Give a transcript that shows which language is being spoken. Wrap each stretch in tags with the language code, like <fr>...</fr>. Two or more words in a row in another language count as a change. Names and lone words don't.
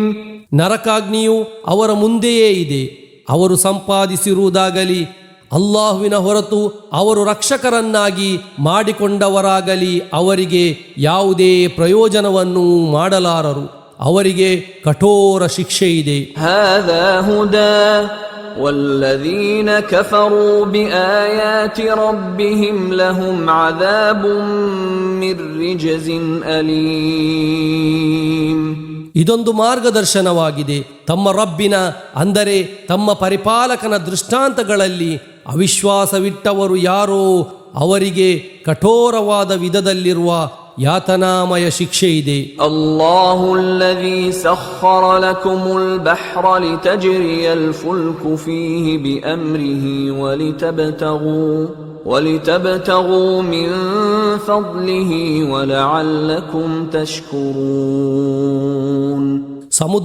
<kn>ನರಕಾಗ್ನಿಯು ಅವರ ಮುಂದೆಯೇ ಇದೆ. ಅವರು ಸಂಪಾದಿಸಿರುವುದಾಗಲಿ ಅಲ್ಲಾಹುವಿನ ಹೊರತು ಅವರು ರಕ್ಷಕರನ್ನಾಗಿ ಮಾಡಿಕೊಂಡವರಾಗಲಿ ಅವರಿಗೆ ಯಾವುದೇ ಪ್ರಯೋಜನವನ್ನು ಮಾಡಲಾರರು. ಅವರಿಗೆ ಕಠೋರ ಶಿಕ್ಷೆ ಇದೆ.</kn> <ar>هذا هدى والذين كفروا بآيات ربهم لهم عذاب من رجز أليم.</ar> <kn>ಇದೊಂದು ಮಾರ್ಗದರ್ಶನವಾಗಿದೆ. ತಮ್ಮ ರಬ್ಬಿನ ಅಂದರೆ ತಮ್ಮ ಪರಿಪಾಲಕನ ದೃಷ್ಟಾಂತಗಳಲ್ಲಿ ಅವಿಶ್ವಾಸವಿಟ್ಟವರು ಯಾರೋ ಅವರಿಗೆ ಕಠೋರವಾದ ವಿಧದಲ್ಲಿರುವ ಯಾತನಾಮಯ ಶಿಕ್ಷೆ ಇದೆ.</kn> <ar>الله الذي سخر لكم البحر لتجري الفلك فيه بأمره ولتبتغوا من فضله ولعلكم تشكرون.</ar>